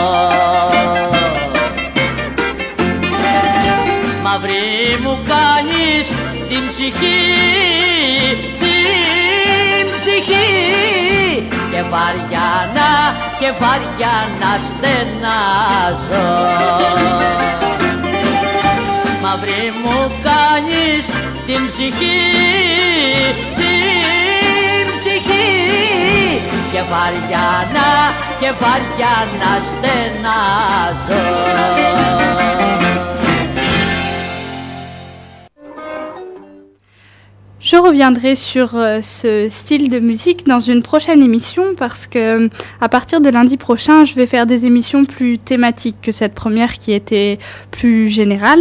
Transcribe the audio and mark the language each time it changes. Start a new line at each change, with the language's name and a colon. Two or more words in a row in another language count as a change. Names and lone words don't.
Greek: Μαύρη μου κάνεις την ψυχή, την ψυχή, και βαριά να στενάζω. Μαύρη μου κάνεις την ψυχή, την ψυχή, και βαριά να στενάζω.
French: Je reviendrai sur ce style de musique dans une prochaine émission parce que à partir de lundi prochain, je vais faire des émissions plus thématiques que cette première qui était plus générale.